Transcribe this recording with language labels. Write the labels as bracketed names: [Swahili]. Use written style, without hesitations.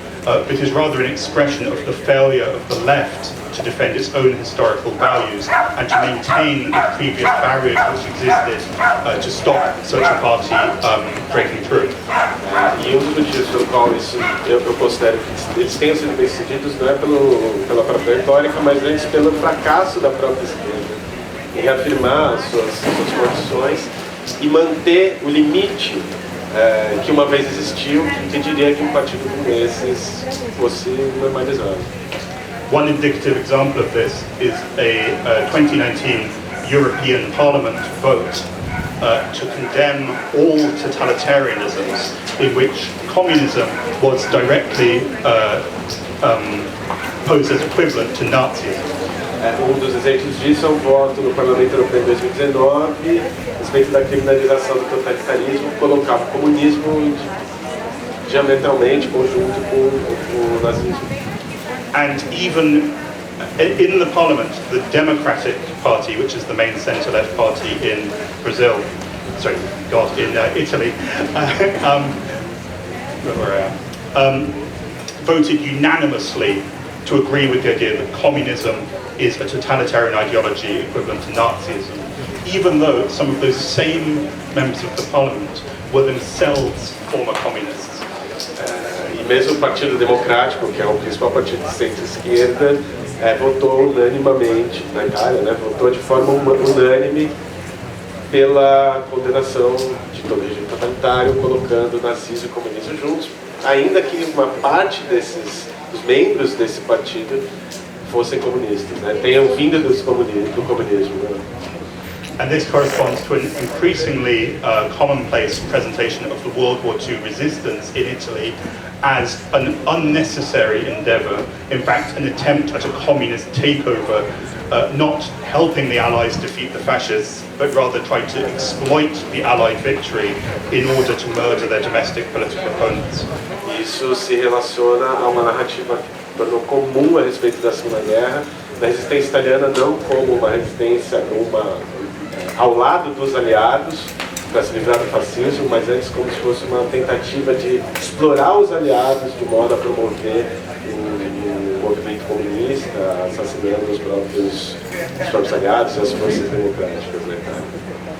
[English] but is rather an expression of the failure of the left to defend its own historical values and to maintain the previous barriers which existed to stop such a party breaking through. [Portuguese] E um dos motivos pelo qual eu considero que eles tenham sido bem-sucedidos não é pela própria retórica, mas antes pelo fracasso da própria esquerda em reafirmar suas condições e manter o limite que uma vez existiu, que diria que um partido como esses fosse normalizado. [English] One indicative example of this is a 2019 European Parliament vote to condemn all totalitarianisms in which communism was directly posed as equivalent to Nazism. [Portuguese] Um dos exemplos disso é um voto no Parlamento Europeu em 2019 a respeito da criminalização do totalitarismo, colocava o comunismo diametralmente conjunto com o nazismo. [English] And even in the parliament, the Democratic Party, which is the main centre-left party in Brazil, in Italy, voted unanimously to agree with the idea that communism is a totalitarian ideology equivalent to Nazism, even though some of those same members of the parliament were themselves former communists. [Portuguese] E mesmo o Partido Democrático, que é o principal partido de centro-esquerda, votou unanimemente na Itália, votou de forma unânime pela condenação de todo o regime totalitário, colocando nazismo e comunismo juntos, ainda que uma parte dos membros desse partido fossem comunistas, tenham vindo do comunismo. [English] And this corresponds to an increasingly commonplace presentation of the World War II resistance in Italy as an unnecessary endeavour, in fact an attempt at a communist takeover, not helping the Allies defeat the fascists, but rather trying to exploit the Allied victory in order to murder their domestic political opponents. [Portuguese] Isso se relaciona a uma narrativa que tornou comum a respeito da Segunda Guerra, da resistência italiana não como uma resistência ao lado dos aliados para se livrar do fascismo, mas antes como se fosse uma tentativa de explorar os aliados de modo a promover um movimento comunista, assassinando os próprios aliados e as forças democráticas da Itália.